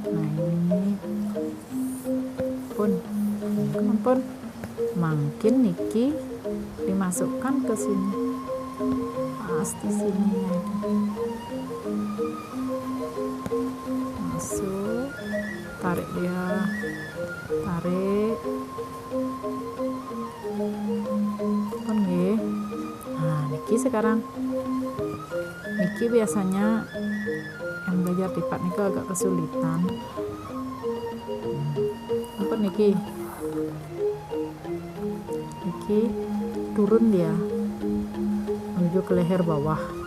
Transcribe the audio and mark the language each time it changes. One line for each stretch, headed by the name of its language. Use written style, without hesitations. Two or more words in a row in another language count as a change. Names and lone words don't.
Indonesian: Nah ini pun makin niki dimasukkan ke sini, pas di sini masuk, tarik dia, pun nggih. Nah niki Niki sekarang. Niki biasanya yang belajar tipat Niki agak kesulitan. Apa Niki? Niki turun dia menuju ke leher bawah.